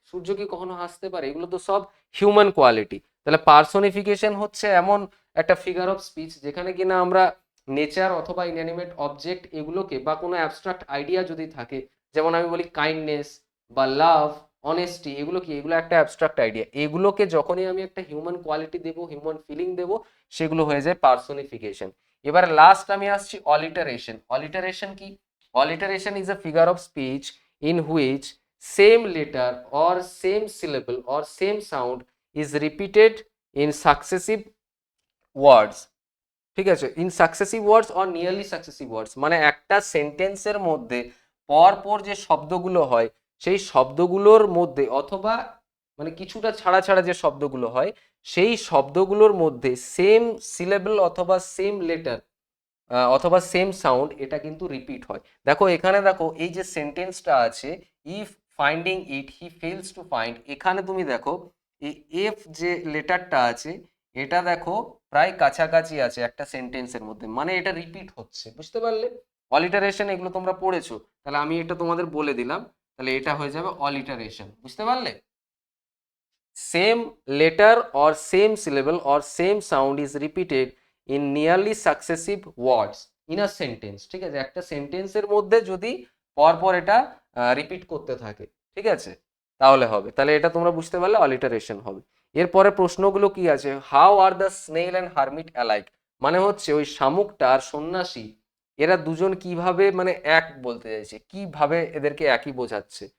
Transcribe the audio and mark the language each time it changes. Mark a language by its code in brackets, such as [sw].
[bn] সূর্য কি কখনো হাসতে পারে? এগুলো তো সব হিউম্যান কোয়ালিটি। তাহলে পার্সোনিফিকেশন হচ্ছে এমন একটা ফিগার অফ স্পিচ যেখানে কিনা আমরা নেচার অথবা ইনঅ্যানিমেট অবজেক্ট এগুলোকে, বা কোনো অ্যাবস্ট্রাক্ট আইডিয়া যদি থাকে, যেমন আমি বলি কাইন্ডনেস বা লাভ, অনেস্টি, এগুলো কি? এগুলো একটা অ্যাবস্ট্রাক্ট আইডিয়া। এগুলোকে যখনই আমি একটা হিউম্যান কোয়ালিটি দেবো, হিউম্যান ফিলিং দেবো, সেগুলো হয়ে যায় পার্সোনিফিকেশন। এবার লাস্ট আমি আসছি অলিটারেশন। অলিটারেশন কি? [en] alliteration is a figure of speech in which same letter or same syllable or same sound is repeated in successive words, [bn] ঠিক আছে? [en] in successive words or nearly successive words, [bn] মানে একটা সেন্টেন্সের মধ্যে পর পর যে শব্দগুলো হয় সেই শব্দগুলোর মধ্যে, অথবা মানে কিছুটা ছাড়া ছাড়া যে শব্দগুলো হয় সেই শব্দগুলোর মধ্যে সেম সিলেবল অথবা সেম লেটার অথবা সেম সাউন্ড, এটা কিন্তু রিপিট হয়। দেখো এখানে, দেখো এই যে সেন্টেন্সটা আছে, [en] if finding it he fails to find, [bn] এখানে তুমি দেখো এই এফ যে লেটারটা আছে এটা দেখো প্রায় কাছাকাছি আছে একটা সেন্টেন্সের মধ্যে, মানে এটা রিপিট হচ্ছে। বুঝতে পারলে? অলিটারেশন এগুলো তোমরা পড়েছো, তাহলে আমি এটা তোমাদের বলে দিলাম। তাহলে এটা হয়ে যাবে অলিটারেশন। বুঝতে পারলে? [en] Same letter or same syllable or same sound is repeated in nearly successive words in a sentence, [bn] ঠিক আছে? একটা সেন্টেন্সের মধ্যে যদি পরপর এটা রিপিট করতে থাকে, ঠিক আছে, তাহলে হবে। তাহলে এটা তোমরা বুঝতে পারলে অলিটারেশন হবে। এরপরে প্রশ্নগুলো কি আছে? [en] how are the snail and hermit alike, [bn] মানে হচ্ছে ওই শামুকটা আর সন্ন্যাসী এরা দুজন কিভাবে, মানে এক বলতে চাইছে, কিভাবে এদেরকে একই বোঝাচ্ছে।